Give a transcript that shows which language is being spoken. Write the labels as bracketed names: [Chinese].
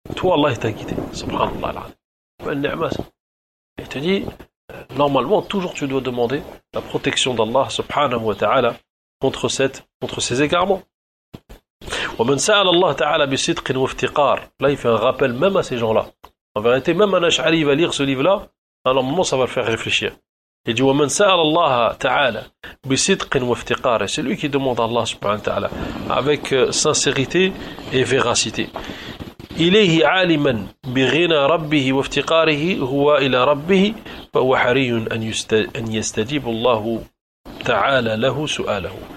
[French] Toi, Allah t'a guidé, subhanallah. Il te dit, normalement, toujours tu dois demander la protection d'Allah subhanahu wa ta'ala contre ces égarements. Là, il fait un rappel même à ces gens-là. En vérité, même un Ash'ari va lire ce livre-là, à un moment, ça va le faire réfléchir. Il dit, [Arabic] وَمَنْ سَأَلَ اللَّهَ تَعَالَى بِصِدْقٍ وَافْتِقَارٍ. [French] C'est lui qui demande à Allah subhanahu wa ta'ala avec sincérité et véracité. [Arabic] إِلَيْهِ عَالِمًا بِغِنَى رَبِّهِ وَافْتِقَارِهِ هُوَا إِلَى رَبِّهِ فَهُوَ حَرِيٌ أَنْ يَسْتَجِيبُ اللَّهُ تَعَالَى لَهُ سُؤَالَهُ.